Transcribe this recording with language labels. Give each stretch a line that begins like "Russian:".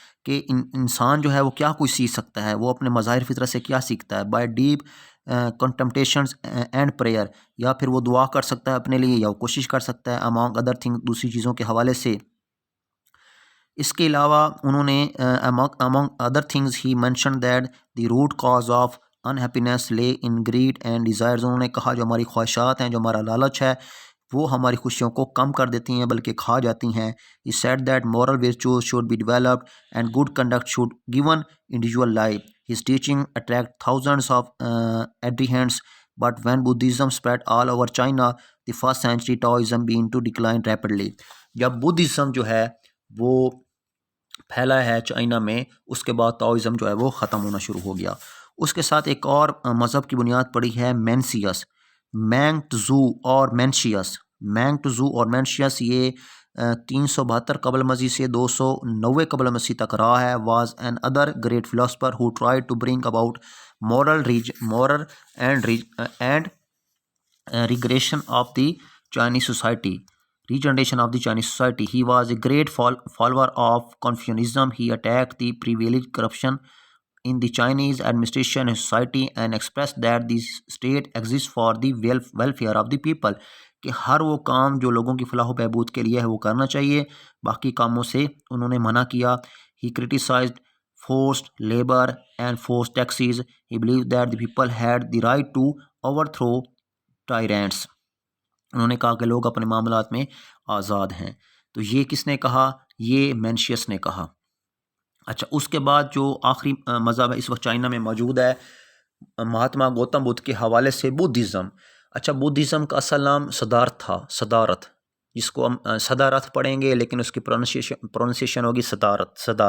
Urdu: کہ انسان جو ہے وہ کیا کچھ سیکھ سکتا ہے، وہ اپنے مظاہر فطرت سے کیا سیکھتا ہے.
English: by deep contemplations and prayer,
Urdu: یا پھر وہ دعا کر سکتا ہے اپنے لیے، یا وہ کوشش کر سکتا ہے
English: among other thing,
Urdu: دوسری چیزوں کے حوالے سے. اس کے علاوہ انہوں نے
English: among other things he mentioned that the root cause of unhappiness lay in greed and desires.
Urdu: انہوں نے کہا جو ہماری خواہشات ہیں، جو ہمارا لالچ ہے، وہ ہماری خوشیوں کو کم کر دیتی ہیں بلکہ کھا جاتی ہیں.
English: He said that moral virtues should be developed and good conduct should given individual life. His teaching attracted thousands of adherents, but when Buddhism spread all over China, the first century Taoism began to decline rapidly.
Urdu: جب Buddhism جو ہے وہ پھیلا ہے China میں، اس کے بعد تاؤزم جو ہے وہ ختم ہونا شروع ہو گیا. اس کے ساتھ ایک اور مذہب کی بنیاد پڑی ہے مینسیس، مینگ تزو اور مینشیس. مینگ تزو اور مینشیس یہ 372 قبل مسیح سے 290 قبل مسیح تک رہا ہے.
English: Was another great philosopher who try to bring about moral and regeneration of the Chinese society. Regeneration of the Chinese society. He was a great follower of Confucianism. He attacked the prevalent corruption in the Chinese administration and society and expressed that the state exists for the welfare of the people.
Urdu: کہ ہر وہ کام جو لوگوں کی فلاح و بہبود کے لیے ہے وہ کرنا چاہیے، باقی کاموں سے انہوں نے منع کیا.
English: He criticized forced labor and forced taxes. He believed that the people had the right to overthrow tyrants.
Urdu: انہوں نے کہا کہ لوگ اپنے معاملات میں آزاد ہیں. تو یہ کس نے کہا؟ یہ مینشیس نے کہا. اچھا، اس کے بعد جو آخری مذہب ہے اس وقت چائنا میں موجود ہے مہاتما گوتم بدھ کے حوالے سے بدھزم. اچھا، بدھزم کا اصل نام صدارت تھا، صدارت، جس کو ہم صدارت پڑھیں گے لیکن اس کی پروننسیشن ہوگی صدارت.